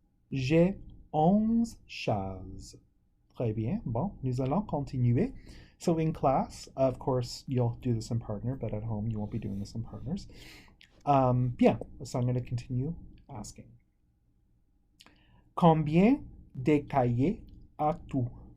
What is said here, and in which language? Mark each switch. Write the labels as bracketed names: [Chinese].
[French] J'ai 11 chaises. Très bien. Bon, nous allons continuer. [English] So in class, of course, you'll do this in partner, but at home you won't be doing this in partners. Bien, so I'm going to continue asking. [French] Combien de cahiers as-tu?